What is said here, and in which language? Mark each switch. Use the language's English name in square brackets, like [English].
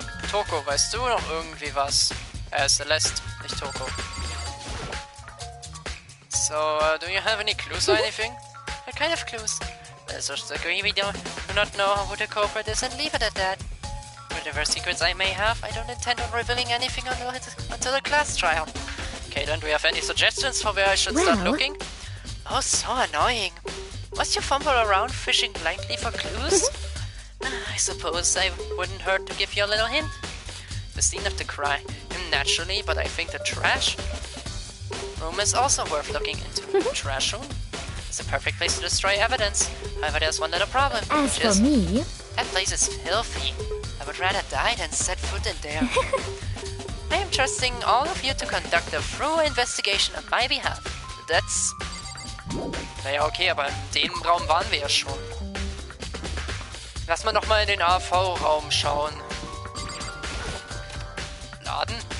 [German] Toko, weißt du noch irgendwie was? Celeste, nicht Toko. [English] So, do you have any clues or anything? What kind of clues? Let's just agree we do not know who the culprit is and leave it at that. Whatever secrets I may have, I don't intend on revealing anything until the class trial. Caitlin, do you have any suggestions for where I should start looking? Oh, so annoying. Must you fumble around fishing blindly for clues? I suppose I wouldn't hurt to give you a little hint. The scene of the crime, naturally, but I think the trash room is also worth looking into. Trash room? It's a perfect place to destroy evidence. However, there's one little problem. As for me, that place is filthy. I would rather die than set foot in there. I am trusting all of you to conduct a thorough investigation on my behalf. That's... [German] Naja, okay, aber in dem Raum waren wir ja schon. Lass mal noch mal in den AV-Raum schauen. Laden?